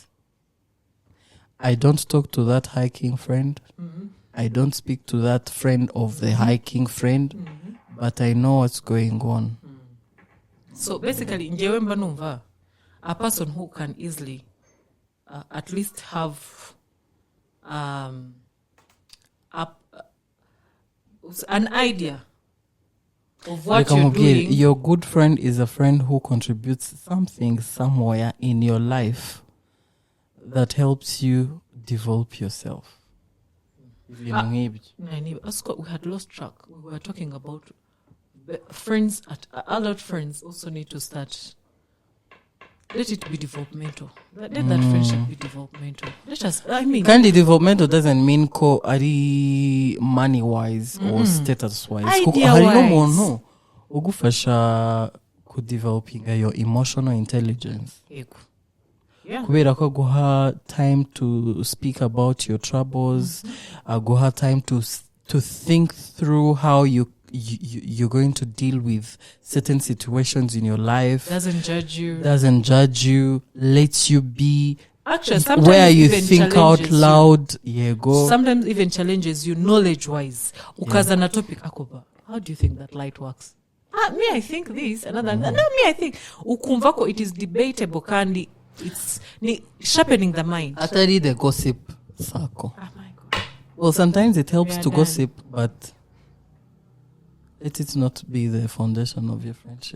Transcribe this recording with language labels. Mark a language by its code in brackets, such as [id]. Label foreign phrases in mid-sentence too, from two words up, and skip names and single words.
[en] I don't talk to that hiking friend. I don't speak to that friend of the hiking friend, but I know what's going on. So basically, [rw] njewe mba numva [en] a person who can easily at least have an idea of what you're doing. Your good friend is a friend who contributes something somewhere in your life that helps you develop yourself. We had lost track. We were talking about friends. Adult friends also need to start let it be developmental. Let that friendship be developmental. Let us, I mean. Kandi developmental doesn't mean [rw] ko ari [en] money wise or status wise. Idea [rw] Harino [en] wise. [rw] mono ugufasha ku [en] developing your emotional intelligence. Yeah. [rw] Kubera ko guha [en] time to speak about your troubles, guha time to think through how you're going to deal with certain situations in your life. Doesn't judge you, lets you be actually sometimes where you even think out loud. Sometimes even challenges you knowledge wise. [rw] Ukaza na topic akoba. [en] How do you think that light works? Me I think this, another no, me I think ukumvako it is debatable kandi it's sharpening the mind. Atari the gossip circle. Oh my god. Well, sometimes it helps to gossip, but let it not be the foundation of your friendship.